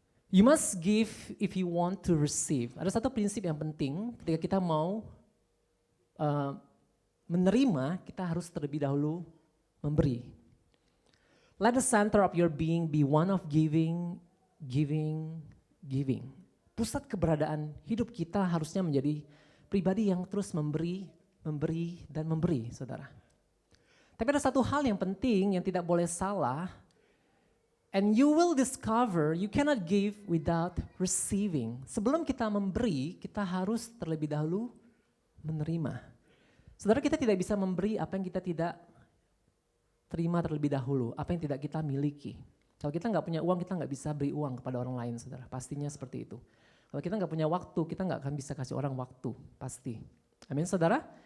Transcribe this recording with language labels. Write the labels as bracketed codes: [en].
[en] You must give if you want to receive. [id] Ada satu prinsip yang penting ketika kita mau menerima, kita harus terlebih dahulu memberi. [en] Let the center of your being be one of giving, giving, giving. [id] Pusat keberadaan hidup kita harusnya menjadi pribadi yang terus memberi, memberi, dan memberi, saudara. Tapi ada satu hal yang penting yang tidak boleh salah. [en] And you will discover you cannot give without receiving. [id] Sebelum kita memberi, kita harus terlebih dahulu menerima. Saudara, kita tidak bisa memberi apa yang kita tidak terima terlebih dahulu, apa yang tidak kita miliki. Kalau kita nggak punya uang, kita nggak bisa beri uang kepada orang lain, saudara. Pastinya seperti itu. Kalau kita nggak punya waktu, kita nggak akan bisa kasih orang waktu, pasti. Amin, saudara.